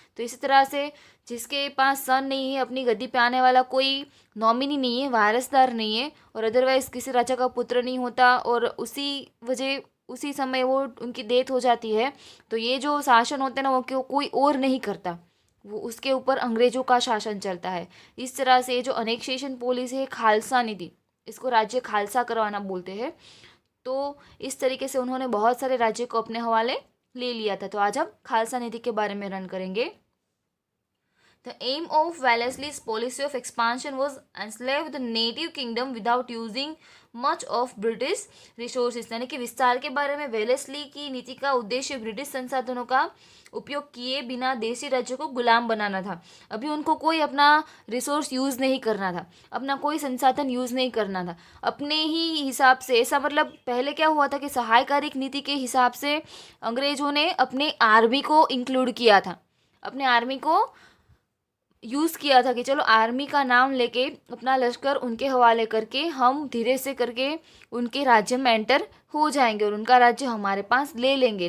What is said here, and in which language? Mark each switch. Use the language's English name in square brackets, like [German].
[Hindi] तो इसी तरह से जिसके पास सन नहीं है, अपनी गद्दी पे आने वाला कोई नॉमिनी नहीं है, वारसदार नहीं है, और अदरवाइज किसी राजा का पुत्र नहीं होता और उसी समय वो उनकी डेथ हो जाती है, तो ये जो शासन होते हैं ना वो कोई और नहीं करता, वो उसके ऊपर अंग्रेजों का शासन चलता है। इस तरह से जो अनेक्सेशन पॉलिसी है, खालसा नीति, इसको राज्य खालसा करवाना बोलते हैं। तो इस तरीके से उन्होंने बहुत सारे राज्य को अपने हवाले ले लिया था। तो आज हम खालसा नीति के बारे में रन करेंगे। [English] The aim of Wellesley's policy of expansion was enslave the native kingdom without using much of British resources। [Hindi] यानी कि विस्तार के बारे में वेलेस्ली की नीति का उद्देश्य ब्रिटिश संसाधनों का उपयोग किए बिना देसी राज्यों को गुलाम बनाना था। अभी उनको कोई अपना रिसोर्स यूज़ नहीं करना था, अपना कोई संसाधन यूज़ नहीं करना था, अपने ही हिसाब से। ऐसा मतलब पहले क्या हुआ था कि सहायकारी नीति के हिसाब से अंग्रेजों ने अपने आर्मी को इंक्लूड किया था, अपने आर्मी को यूज़ किया था कि चलो आर्मी का नाम लेके अपना लश्कर उनके हवाले करके हम धीरे से करके उनके राज्य में एंटर हो जाएंगे और उनका राज्य हमारे पास ले लेंगे।